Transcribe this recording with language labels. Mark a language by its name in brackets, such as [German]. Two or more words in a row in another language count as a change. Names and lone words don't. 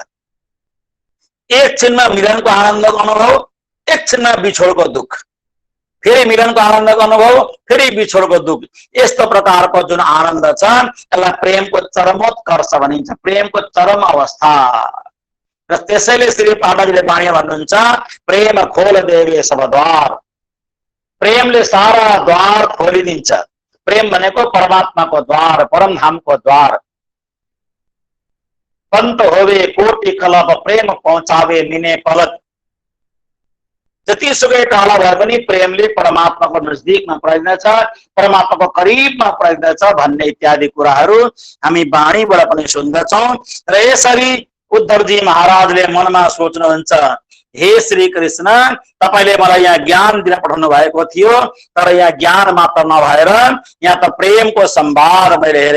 [Nepali] एक क्षणमा मिलनको आनन्दको अनुभव, एक क्षणमा बिछोडको दुःख, फेरि मिलनको आनन्दको अनुभव, फेरि बिछोडको दुःख। यस्तो प्रकारको जुन आनन्द छ यसलाई प्रेमको चरमोत्कर्ष भनिन्छ, प्रेमको चरम अवस्था। र त्यसैले श्री पाण्डवजीले वाणी भन्नुहुन्छ [Hindi] प्रेम खोल देवे सब द्वार, [Nepali] प्रेमले सारा द्वार खोलिदिन्छ। प्रेम भनेको परमात्माको द्वार, परमधामको द्वार। [Hindi] पंत होवे कोटि कलप प्रेम पहुँचावे मिने पलक। [Nepali] जतिसुकै टाढा भए पनि प्रेमले परमात्माको नजदिकमा पुर्याइदिन्छ, परमात्माको करिबमा पुर्याइदिन्छ भन्ने इत्यादि कुराहरू हामी वाणीबाट पनि सुन्दछौँ। र यसरी उद्धवजी महाराजले मनमा सोच्नुहुन्छ हे श्री कृष्ण, तपाईले मलाई यहाँ ज्ञान दिन पठाउनु भएको थियो, तर यहाँ ज्ञान मात्र नभएर यहाँ त प्रेमको सम्भार मैले हेरेँ।